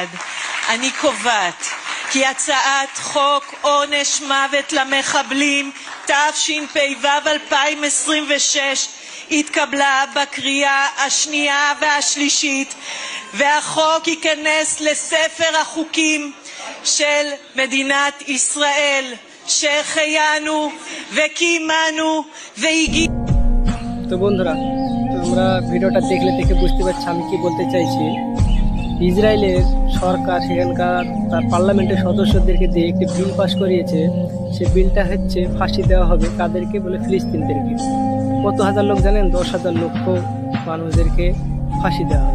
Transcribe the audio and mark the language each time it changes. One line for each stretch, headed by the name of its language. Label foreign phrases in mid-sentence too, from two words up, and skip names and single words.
Hebrew: אני קובעת כי הצעת חוק עונש מוות למחבלים תשפ"ו 2026 התקבלה בקריאה השנייה והשלישית, והחוק ייכנס לספר החוקים של מדינת ישראל. שהחיינו וקיימנו והגיע।
Bangla: তো বন্ধুরা, তোমরা ভিডিওটা দেখে বুঝতে পারছো আমি কি বলতে চাইছি। ইসরায়েলের সরকার সেখানকার তার পার্লামেন্টের সদস্যদেরকে দিয়ে একটি বিল পাস করিয়েছে। সে বিলটা হচ্ছে ফাঁসি দেওয়া হবে কাদেরকে বলে, ফিলিস্তিনদেরকে। কত হাজার লোক জানেন? 10,000 লক্ষ মানুষদেরকে ফাঁসি দেওয়া হবে।